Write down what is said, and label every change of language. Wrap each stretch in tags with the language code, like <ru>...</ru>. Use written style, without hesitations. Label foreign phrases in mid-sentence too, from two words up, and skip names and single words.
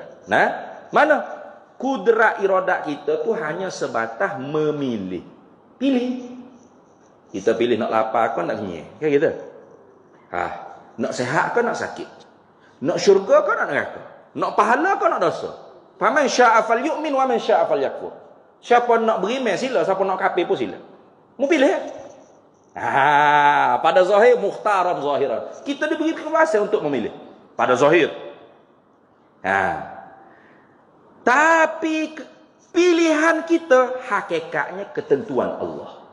<ms>Mana? Kudrat iradat kita tu hanya sebatas memilih. Pilih. Kita pilih nak lapar ke nak kenyang.</ms> <id>Kayak gitu.</id> <ms>Nak sihat ke nak sakit. Nak syurga ke nak neraka. Nak pahala ke nak dosa.</ms> <ar>فمن شاء فليؤمن ومن شاء فليكفر.</ar> <ms>Siapa nak beriman sila, siapa nak kafir pun sila. Mu pilih. Pada zahir</ms> <ar>مختارا ظاهرا.</ar> <ms>Kita diberi kekuasaan untuk memilih. Pada zahir. Tapi Pilihan kita hakikatnya ketentuan Allah.</ms>